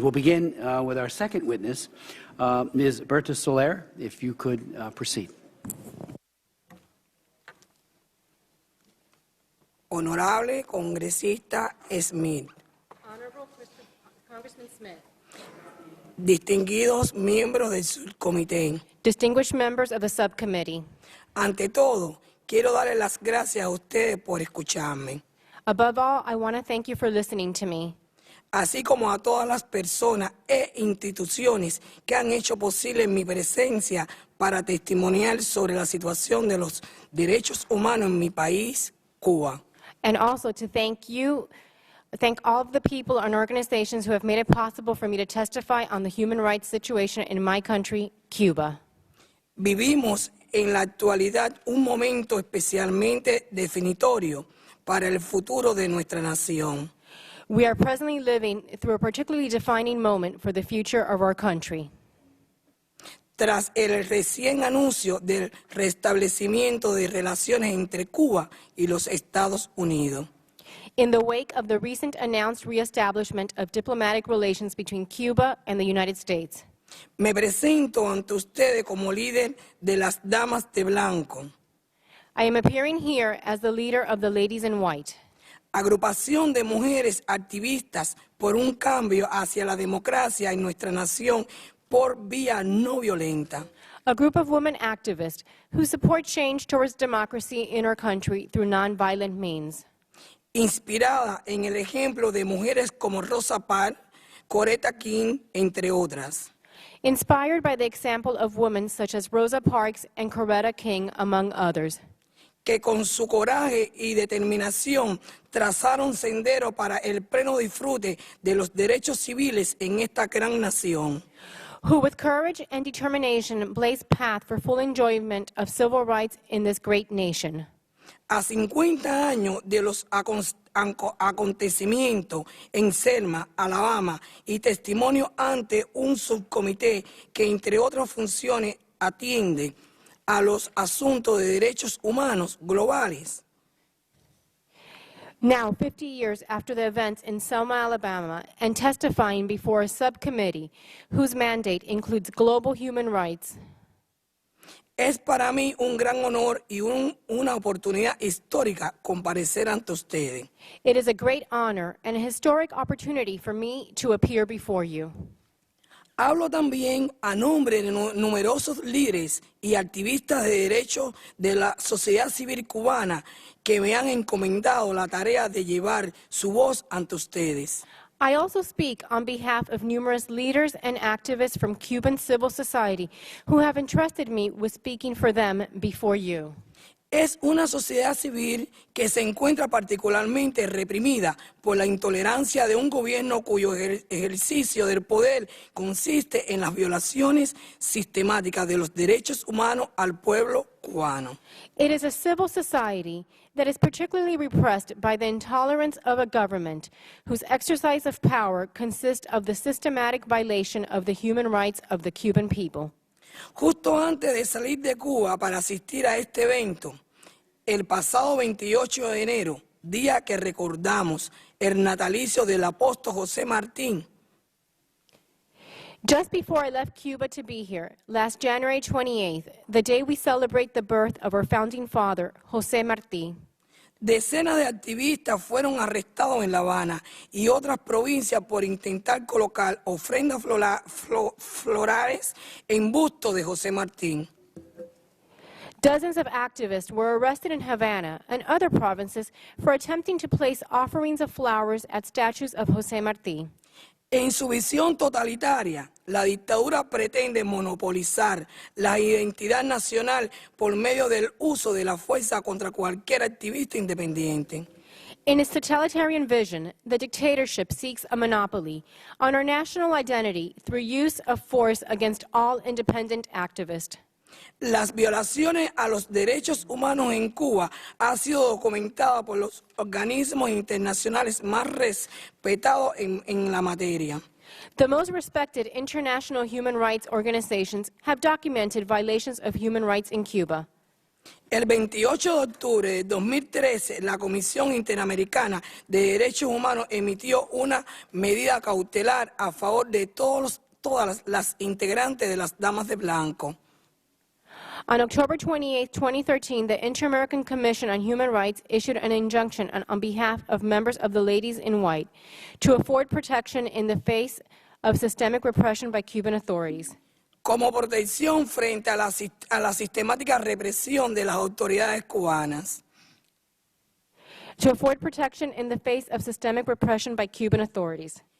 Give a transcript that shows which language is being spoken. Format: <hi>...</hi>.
<en>We'll begin with our second witness, Ms. Berta Soler, if you could proceed.</en> <es>Honorable Congresista Smith.</es> <en>Honorable Congressman Smith.</en> <es>Distinguidos miembros del subcomité.</es> <en>Distinguished members of the subcommittee.</en> <es>Ante todo, quiero darle las gracias a ustedes por escucharme,</es> <en>Above all, I want to thank you for listening to me,</en> <es>así como a todas las personas e instituciones que han hecho posible mi presencia para testimoniar sobre la situación de los derechos humanos en mi país, Cuba.</es> <en>and also to thank all of the people and organizations who have made it possible for me to testify on the human rights situation in my country, Cuba.</en> <es>Vivimos en la actualidad un momento especialmente definitorio para el futuro de nuestra nación.</es> <en>We are presently living through a particularly defining moment for the future of our country.</en> <es>Tras el recién anuncio del restablecimiento de relaciones entre Cuba y los Estados Unidos.</es> <en>In the wake of the recent announced reestablishment of diplomatic relations between Cuba and the United States,</en> <es>Me presento ante ustedes como líder de las Damas de Blanco,</es> <en>I am appearing here as the leader of the Ladies in White,</en> <es>agrupación de mujeres activistas por un cambio hacia la democracia en nuestra nación por vía no violenta.</es> <en>a group of women activists who support change towards democracy in our country through nonviolent means.</en> <es>Inspirada en el ejemplo de mujeres como Rosa Parks, Coretta King, entre otras.</es> <en>Inspired by the example of women such as Rosa Parks and Coretta King, among others,</en> <es>Que con su coraje y determinación trazaron sendero para el pleno disfrute de los derechos civiles en esta gran nación.</es> <en>who with courage and determination blazed path for full enjoyment of civil rights in this great nation.</en> <es>A 50 años de los acontecimientos en Selma, Alabama, y testimonio ante un subcomité que, entre otras funciones, atiende a los asuntos de derechos humanos globales.</es> <en>Now, 50 years after the events in Selma, Alabama, and testifying before a subcommittee whose mandate includes global human rights,</en> <es>Es para mí un gran honor y una oportunidad histórica comparecer ante ustedes.</es> <en>it is a great honor and a historic opportunity for me to appear before you.</en> <es>Hablo también a nombre de numerosos líderes y activistas de derechos de la sociedad civil cubana que me han encomendado la tarea de llevar su voz ante ustedes.</es> <en>I also speak on behalf of numerous leaders and activists from Cuban civil society who have entrusted me with speaking for them before you.</en> <es>Es una sociedad civil que se encuentra particularmente reprimida por la intolerancia de un gobierno cuyo ejercicio del poder consiste en las violaciones sistemáticas de los derechos humanos al pueblo cubano.</es> <en>It is a civil society that is particularly repressed by the intolerance of a government whose exercise of power consists of the systematic violation of the human rights of the Cuban people.</en> <es>Justo antes de salir de Cuba para asistir a este evento, el pasado 28 de enero, día que recordamos el natalicio del apóstol José Martín,</es> <en>Just before I left Cuba to be here, last January 28th, the day we celebrate the birth of our founding father, José Martí,</en> <es>decenas de activistas fueron arrestados en La Habana y otras provincias por intentar colocar ofrendas florales en busto de José Martín.</es> <en>dozens of activists were arrested in Havana and other provinces for attempting to place offerings of flowers at statues of José Martí.</en> <es>En su visión totalitaria, la dictadura pretende monopolizar la identidad nacional por medio del uso de la fuerza contra cualquier activista independiente.</es> <en>In its totalitarian vision, the dictatorship seeks a monopoly on our national identity through use of force against all independent activists.</en> <es>Las violaciones a los derechos humanos en Cuba han sido documentadas por los organismos internacionales más respetados en la materia.</es> <en>The most respected international human rights organizations have documented violations of human rights in Cuba.</en> <es>El 28 de octubre de 2013, la Comisión Interamericana de Derechos Humanos emitió una medida cautelar a favor de todas las integrantes de las Damas de Blanco.</es> <en>On October 28, 2013, the Inter-American Commission on Human Rights issued an injunction on behalf of members of the Ladies in White to afford protection in the face of systemic repression by Cuban authorities.</en> <es>Como protección frente a la sistemática represión de las autoridades cubanas.</es> <en>To afford protection in the face of systemic repression by Cuban authorities.</en>